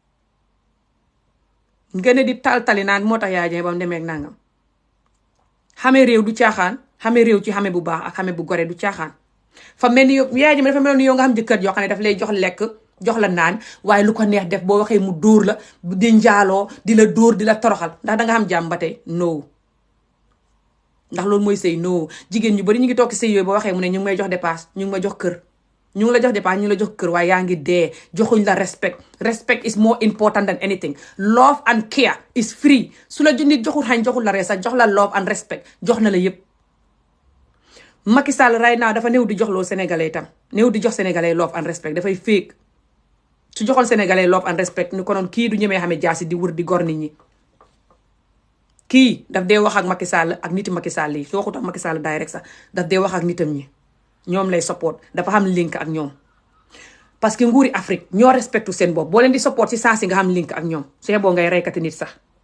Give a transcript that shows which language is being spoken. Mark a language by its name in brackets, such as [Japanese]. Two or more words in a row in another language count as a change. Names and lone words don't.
[Wolof] nga ne di tali naan moo tax Yaya Jammeh ba mu demee ak nangam xamee réew du caaxaan xamee réew ci xamee bu baax ak xamee bu gore du caaxaan fa mel ni Yaya Jammeh dafa mel ni yow nga xam jëkkër yoo xam ne daf lay jox lekk jox la naan waaye lu ko neex def boo waxee mu dóor la di njaaloo di la dóor di la toroxal ndax danga xam jàmm ba tey no ndax loolu mooy sëy no jigéen ñu bari ñu ngi toog sëy yooyu boo waxee mu ne ñu ngi may jox dépasse ñu ngi may jox kër ñu ngi la jox dépasse ñu ngi la jox kër waaye yaa ngi dee joxuñ la [English] respect is more important than anything love and care is free [Wolof] su la nit joxul xañ joxul la ree sax jox la [English] love and respect [Wolof] jox na la yëpp Macky Sall [English] right now [Wolof] dafa néew di jox loo sénégalais itam néew di jox sénégalais [English] love and respect [Wolof] dafay féeg su joxoon sénégalais [English] love and respect [Wolof] ni ko noon kii du ñemee xamee jaasi di wër di gor nit ñi kii daf dee wax ak Macky Sall ak niti Macky Sall yi soo waxut ak Macky Sall direct sax daf dee wax ak nitam ñi ñoom lay support dafa xam link ak ñoom [French] parce que [Wolof] nguuri Afrique ñoo respectu seen bopp boo leen di support ci saa si nga xam link ak ñoom su boo ngay reykati nit sax